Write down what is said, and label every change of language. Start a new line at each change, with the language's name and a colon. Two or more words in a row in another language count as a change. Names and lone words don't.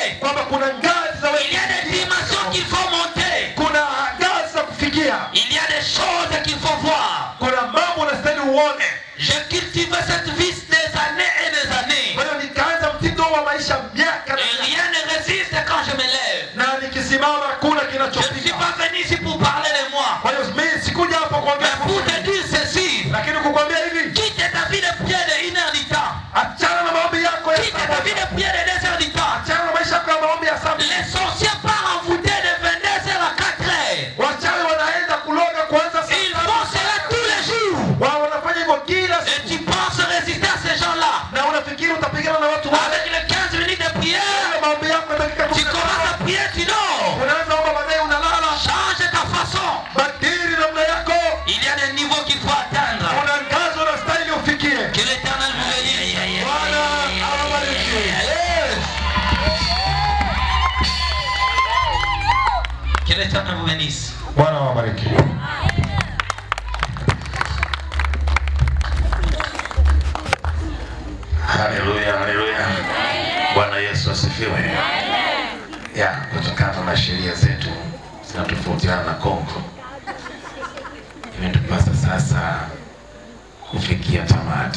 Swahili: Kwamba kuna ngazi za
French: Il y a des dimensions qu'il faut monter.
Swahili: Kuna ngazi za kufikia.
French: Il y a des choses qu'il faut voir.
Swahili: Kuna mambo unastahili uone.
French: J'ai cultivé cette vie des années et des années.
Swahili: Kwa hiyo nikaanza mtindo wa maisha miaka na
French: Et rien ne résiste quand je me lève.
Swahili: na nikisimama kuna
French: Je ne suis
Swahili: kinachopika.
French: pas venu ici pour parler de moi.
Swahili: Kwa hiyo mimi sikuja hapa kuongea
French: Mais pour te dire ceci.
Swahili: lakini kukwambia hivi,
French: Quitte ta vie de prière de 1 heure du temps.
Swahili: achana na maombi yako ya
French: Quitte ta vie de prière de 2 heures du temps.
Swahili: achana na maisha yako ya maombi ya saa mbili.
French: Les sorciers partent envoûtés de 22 heures à 4 heures.
Swahili: Wachawi wanaenda kuloga kuanza saa
French: Ils font cela tous les jours.
Swahili: wao wanafanya hivyo kila
French: Et
Swahili: siku.
French: tu penses résister à ces gens-là.
Swahili: Na unafikiri utapigana na watu wale?
French: Avec les 15 minutes de prière,
Swahili: Maombi yako ya dakika
French: tu
Swahili: 15.
French: commences à prier, tu dors.
Swahili: Unaanza omba baadaye unalala.
French: Change ta façon.
Swahili: Badili namna yako.
French: Il y a des niveaux qu'il faut atteindre.
Swahili: Kuna ngazi unastahili ufikie.
French: Que l'Éternel vous bénisse.
Swahili: Bwana awabariki.
French: Que l'Éternel vous bénisse.
Swahili: Bwana awabariki. Haleluya, haleluya. Bwana Yesu asifiwe. Ya, kutokana na sheria zetu zinatofautiana na Kongo, imetupasa sasa kufikia tamati.